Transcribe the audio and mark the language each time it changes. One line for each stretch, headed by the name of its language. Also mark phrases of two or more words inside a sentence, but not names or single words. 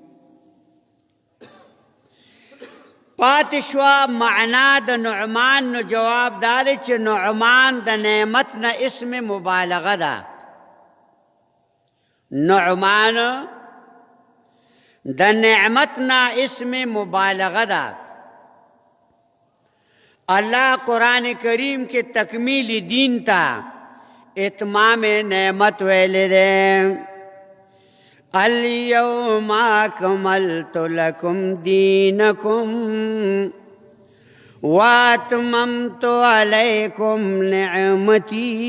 Pashto: پاتې شوه معنا د نعمان، نو جواب دا دی چې نعمان د نعمت نه اسم مبالغه ده. نعمان د نعمت نه اسم مبالغه ده. اللہ قرآن کریم کے تکمیل دین تا اتمام نعمت ویلے دے.
Arabic: اليوم اکملت لکم دینکم واتممت علیکم نعمتی.